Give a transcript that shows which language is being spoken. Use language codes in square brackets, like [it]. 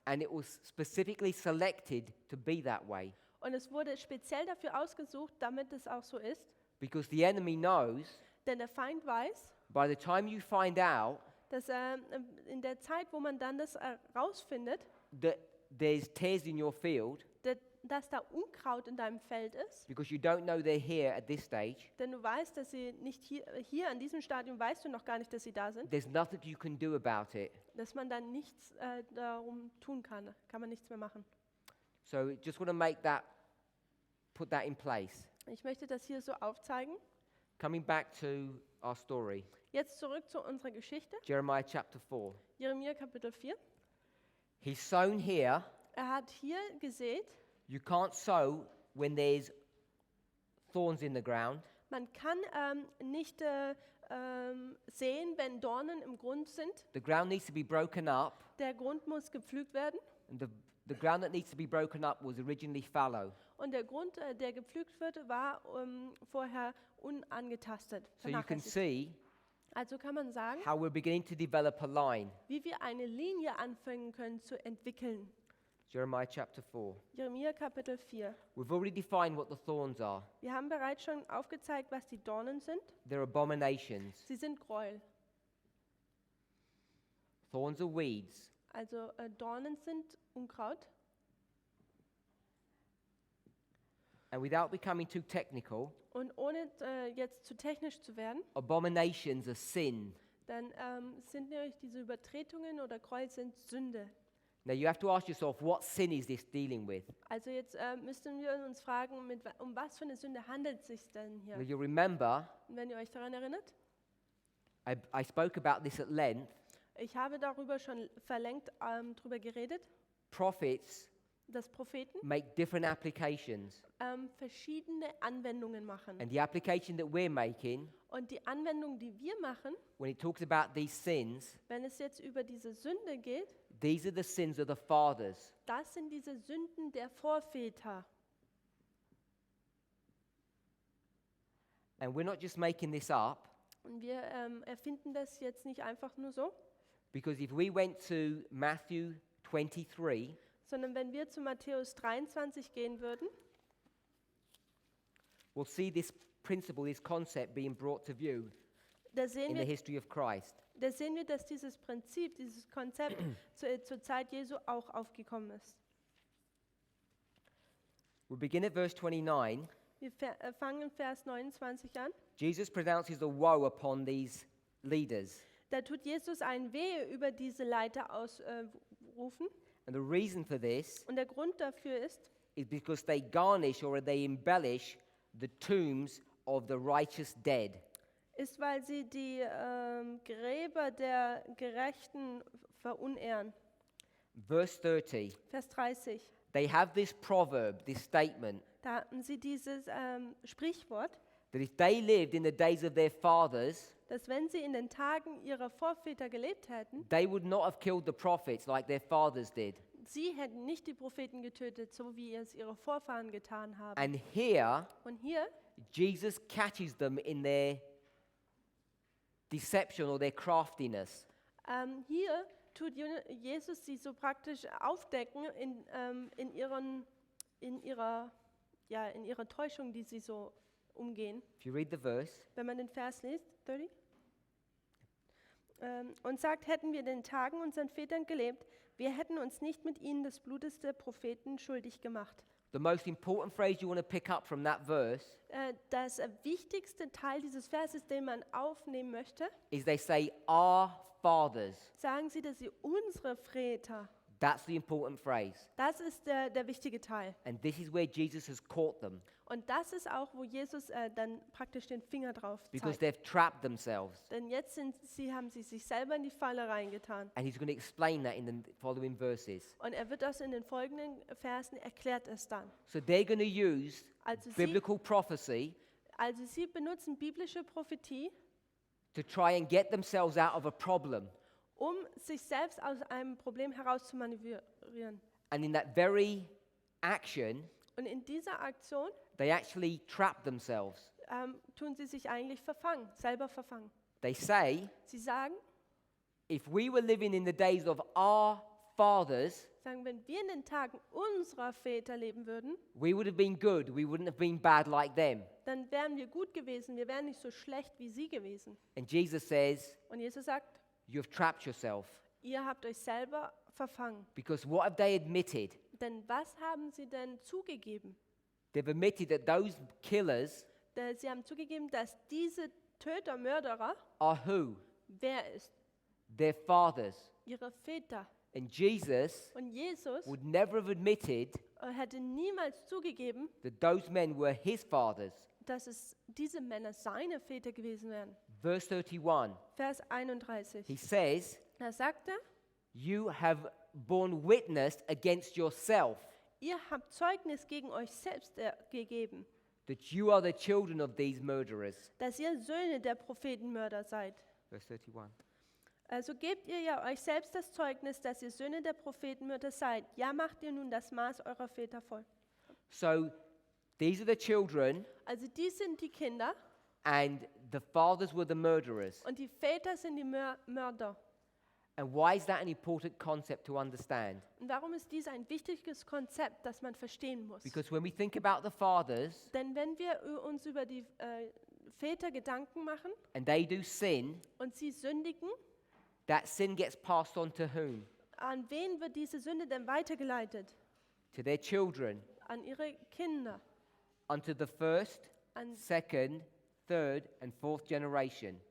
[en] and it was specifically selected to be that way [de] Und es wurde speziell dafür ausgesucht, damit es auch so ist. [en] because the enemy knows [de] Denn der Feind weiß, [en] by the time you find out [de] dass in der Zeit, wo man dann das rausfindet, [en] that there's tares in your field, [de] dass da Unkraut in deinem Feld ist, [en] because you don't know they're here at this stage, [de] denn du weißt, dass sie nicht hier an diesem Stadium weißt du noch gar nicht, dass sie da sind, [en] there's nothing you can do about it. [de] dass man dann nichts darum tun kann. Kann man nichts mehr machen. [en] So just want to put that in place. [de] Ich möchte das hier so aufzeigen. [en] Coming back to our story, [de] Jetzt zurück zu unserer Geschichte. [en] Jeremiah chapter 4. [de] Jeremia Kapitel 4. [en] He's sown here. [de] Er hat hier gesät. [en] You can't sow when there's thorns in the ground. [de] Man kann nicht sehen, wenn Dornen im Grund sind. [en] The ground needs to be broken up, [de] Der Grund muss gepflügt werden. [en] and the ground that needs to be broken up was originally fallow. [de] Und der Grund, der gepflügt wird, war vorher unangetastet. [en] So you can [de] vernachlässigt. [en] see [de] Also kann man sagen, [en] how we're beginning to develop a line. [de] wie wir eine Linie anfangen können zu entwickeln. [en] Jeremiah chapter 4. [de] Jeremia Kapitel 4. [en] We've already defined what the thorns are. [de] Wir haben bereits schon aufgezeigt, was die Dornen sind. [en] They're abominations. [de] Sie sind Gräuel. [en] Thorns are weeds. [de] Also Dornen sind Unkraut. [en] And without becoming too technical, [de] Und ohne jetzt zu technisch zu werden, [en] abominations are sin. [de] dann sind nämlich diese Übertretungen oder Gräuel sind Sünde. [en] Now you have to ask yourself, what sin is this dealing with? [de] Also jetzt müssten wir uns fragen, um was für eine Sünde handelt es sich denn hier? [en] Now you remember, [de] Und wenn ihr euch daran erinnert, [en] I spoke about this at length. [de] ich habe darüber schon verlängert drüber geredet, [en] Prophets [de] dass Propheten [en] make different applications. [de] verschiedene Anwendungen machen. [en] And the application that we're making, [de] Und die Anwendung, die wir machen, [en] when it talks about these sins, [de] wenn es jetzt über diese Sünde geht, [en] these are the sins of the fathers. [de] das sind diese Sünden der Vorväter. [en] And we're not just making this up, [de] Und wir erfinden das jetzt nicht einfach nur so, [en] because if we went to Matthew 23, [de] sondern wenn wir zu Matthäus 23 gehen würden, [en] we'll see this principle, this concept being brought to view [de] da sehen [en] in the [de] wir, [en] history of Christ. [de] dass dieses Prinzip, dieses Konzept zur Zeit Jesu auch aufgekommen ist. [en] We begin at verse 29. [de] Wir fangen in Vers 29 an. [en] Jesus pronounces a woe upon these leaders. [de] Da tut Jesus ein Wehe über diese Leiter ausrufen. [en] And the reason for this [de] Und der Grund dafür ist, [en] is because they garnish or they embellish the tombs of the righteous dead. [de] weil sie die Gräber der Gerechten verunehren. [en] Verse 30. [de] Vers 30. [en] They have this proverb, this statement, [de] Da hatten sie dieses Sprichwort, [en] that if they lived in the days of their fathers, [de] dass wenn sie in den Tagen ihrer Vorväter gelebt hätten, [en] they would not have killed the prophets like their fathers did. [de] sie hätten nicht die Propheten getötet, so wie es ihre Vorfahren getan haben. [en] And here, [de] Und hier [en] Jesus catches them in their deception or their craftiness. [de] hier tut Jesus sie so praktisch aufdecken in ihrer Täuschung, die sie so umgehen. [en] If you read the verse, [de] Wenn man den Vers liest, 30. Und sagt, hätten wir in den Tagen unseren Vätern gelebt, wir hätten uns nicht mit ihnen des Blutes der Propheten schuldig gemacht. [en] the most important phrase you want to pick up from that verse [de] Das wichtigste Teil dieses Verses, den man aufnehmen möchte, [en] is they say, our fathers [de] sagen sie, dass sie unsere Väter [en] That's the important phrase. [de] Das ist der wichtige Teil. [en] And this is where Jesus has caught them [de] Und das ist auch, wo Jesus dann praktisch den Finger drauf [en] because [de] zeigt. [en] they've trapped themselves. [de] Denn jetzt haben sie sich selber in die Falle reingetan. [en] And he's going to explain that in the following verses. [de] Und er wird das in den folgenden Versen erklärt es dann. [en] So they're going to use [de] Also [en] biblical prophecy [de] sie benutzen biblische Prophetie, [en] to try and get themselves out of a problem. [de] um sich selbst aus einem Problem heraus zu manövrieren. [en] And in that very action, [de] Und in dieser Aktion [en] they actually trap themselves. [de] tun sie sich eigentlich selber verfangen. [en] They say, [de] Sie sagen, [en] if we were living in the days of our fathers, [de] wenn wir in den Tagen unserer Väter leben würden, [en] we would have been good. We wouldn't have been bad like them. [de] dann wären wir gut gewesen. Wir wären nicht so schlecht wie sie gewesen. [en] And Jesus says, [de] Und Jesus sagt, [en] you have trapped yourself. [de] ihr habt euch selber verfangen. [en] Because what have they admitted? [de] Denn was haben sie denn zugegeben? [en] They've admitted that those killers [de] Sie haben zugegeben, dass diese Töter, Mörderer, [en] are who? [de] wer ist? [en] Their fathers. [de] Ihre Väter. [en] And Jesus [de] Und Jesus [en] would never have admitted [de] hätte niemals zugegeben, [en] that those men were his fathers. [de] dass diese Männer seine Väter gewesen wären. [en] Verse 31, [de] Vers 31. [en] he says, [de] Da sagt er, [en] you have borne witness against yourself [de] ihr habt Zeugnis gegen euch selbst gegeben, [en] that you are the children of these murderers. [de] dass ihr Söhne der Prophetenmörder seid. [en] Verse 31. [de] Also gebt ihr ja euch selbst das Zeugnis, dass ihr Söhne der Prophetenmörder seid. Ja, macht ihr nun das Maß eurer Väter voll. [en] So these are the children, [de] Also die sind die Kinder [en] and the fathers were the murderers. [de] und die Väter sind die Mörder. [en] And why is that an important concept to understand? [de] Und warum ist dies ein wichtiges Konzept, das man verstehen muss? [en] Because when we think about the fathers [de] Denn wenn wir uns über die Väter Gedanken machen [en] and they do sin, [de] und sie sündigen, [en] that sin gets passed on to whom? [de] an wen wird diese Sünde denn weitergeleitet? [en] To their children, [de] An ihre Kinder, [en] unto the first, [de] an, [en] second, third, and fourth generation.